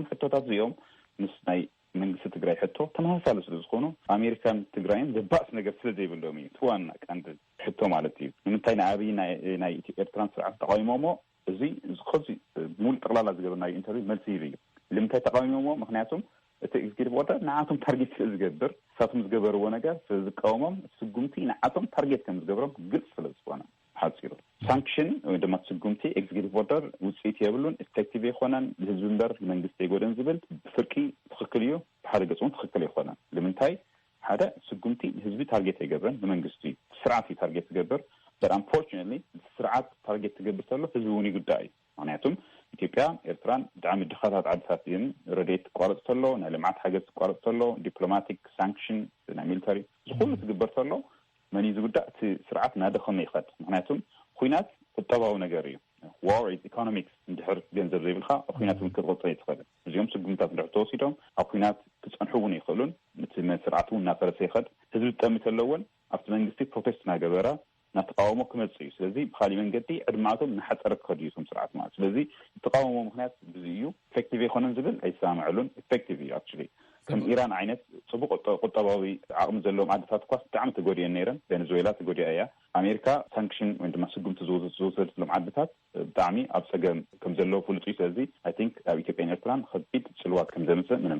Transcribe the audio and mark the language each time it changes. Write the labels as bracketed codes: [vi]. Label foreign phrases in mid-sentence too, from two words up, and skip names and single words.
[ti] ሕቶታት እዚኦም ምስ ናይ መንግስቲ ትግራይ ሕቶ ተመሳሳሊ ስለዝኾኑ ኣሜሪካን ትግራይን ዘባእስ ነገር ስለዘይብሎም እዩ ትዋና ቀንዲ ሕቶ ማለት እዩ ንምንታይ ንዓብይ ናይ ኤርትራን ስርዓት ተቃዊሞሞ እዚ ዝኸዚ ሙሉእ ጠቕላላ ዝገበርናዮ ኢንተርቪው መልሲ ይብ እዩ ንምንታይ ተቃዊሞሞ ምክንያቱም እቲ ኤግዚኪቲቭ ኦርደር ንዓቶም ታርጌት ዝገብር ሳቶም ዝገበርዎ ነገር ዝቃወሞም ስጉምቲ ንዓቶም ታርጌት ከም ዝገብሮም ግልጽ ስለዝኾነ ሓፂሩ ሳንክሽን ወይ ድማ ስጉምቲ ኤግዚኪቲቭ ኦርደር ውፅኢት የብሉን ኤፌክቲቭ ይኾነን ህዝቢ እምበር መንግስቲ ይጎደን ዝብል ፍርቂ ትኽክል እዩ ብሓደ ገጽውን ትኽክል ይኾነን ንምንታይ ሓደ ስጉምቲ ህዝቢ ታርጌት ይገብርን ንመንግስቲ ስርዓት ታርጌት ዝገብር [en] but unfortunately [ti] ስርዓት ታርጌት ዝገብር ተሎ ህዝቢ እውን ይጉዳይ ምክንያቱም ኢትዮጵያ ኤርትራን ብጣዕሚ ድኻታት ዓድታት እየን ረድኤት ቋረጽ ተሎ ናይ ልምዓት ሓገዝ ቋረጽ ተሎ ዲፕሎማቲክ ሳንክሽን ናይ ሚሊተሪ ዝኩሉ ዝግበር ተሎ መን ዝጉዳይ እቲ ስርዓት ናደኸመ ይኸድ ምክንያቱም ኩናት ቁጠባዊ ነገር እዩ [en] war is economics [ti] እንድሕር ገንዘብ ዘይብልካ ኩናት ክቅጽል ይትኸል እዚኦም ስጉምታት እንድሕር ተወሲዶም ኣብ ኩናት ክጸንሑ እውን ይኽእሉን እቲ ስርዓት እውን እናፈረሰ ይኸድ ህዝቢ ጠሚት ኣለውን ኣብቲ መንግስቲ ፕሮቴስት ናገበረ ናተቃወሞ ክመጽእ እዩ ስለዚ ብኻሊእ መንገዲ ዕድማቶም ንሓፀረ ክኸዱ እዮም ስርዓት ማለት ስለዚ ተቃወሞ ምክንያት ብዙ እዩ ኤፌክቲቭ ይኾነን ዝብል ኣይሰማዕሉን ኤፌክቲቭ እዩ አክቹሊ ከም ኢራን ዓይነት ጽቡቕ ቁጠባዊ ዓቕሚ ዘለዎም ዓድታት ኳስ ብጣዕሚ ተጎዲአን ነይረን ቬኔዙዌላ ተጎዲአ እያ ኣሜሪካ ሳንክሽን ወይ ድማ ስጉምቲ ዝወሰደሎም ዓድታት ብጣዕሚ ኣብ ፀገም ከም ዘለዎ ፍሉጥ እዩ ስለዚ [en] I think [ti] ኣብ ኢትዮጵያን ኤርትራን ከቢድ ጽልዋት ከም ዘምጽእ ምንም